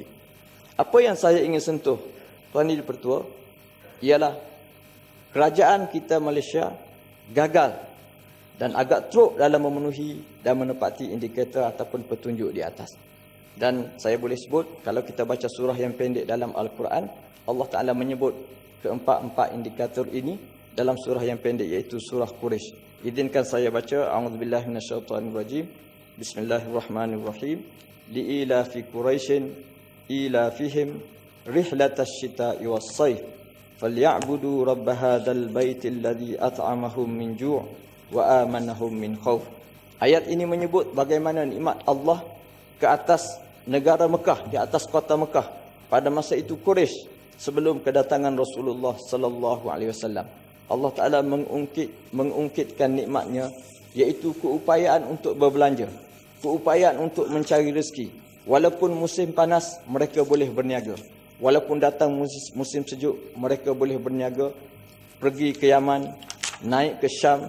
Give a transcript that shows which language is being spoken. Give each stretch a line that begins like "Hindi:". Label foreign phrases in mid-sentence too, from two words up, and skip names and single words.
Malay: Apa yang saya ingin sentuh, Tuan Ibu Pertua, ialah kerajaan kita Malaysia gagal dan agak teruk dalam memenuhi dan menepati indikator ataupun petunjuk di atas. Dan saya boleh sebut, kalau kita baca surah yang pendek dalam Al-Quran,
Arabic: الله تعالى
Malay: menyebut keempat-empat indikator ini dalam surah yang pendek, iaitu surah Quraisy. Izinkan saya baca,
Arabic: أعوذ بالله من الشيطان الرجيم. بسم الله الرحمن الرحيم لإيلاف قريش إيلافهم رحلة الشتاء والصيف فليعبدوا رب هذا البيت الذي أطعمهم من جوع وآمنهم من خوف.
Malay: Ayat ini menyebut bagaimana nikmat Allah ke atas negara Mekah, di atas kota Mekah pada masa itu Quraisy sebelum kedatangan Rasulullah
Arabic: صلى الله عليه وسلم. الله تعالى
Malay: mengungkitkan nikmatnya, iaitu keupayaan untuk berbelanja, keupayaan untuk mencari rezeki. Walaupun musim panas mereka boleh berniaga, walaupun datang musim sejuk mereka boleh berniaga, pergi ke Yaman, naik ke Syam.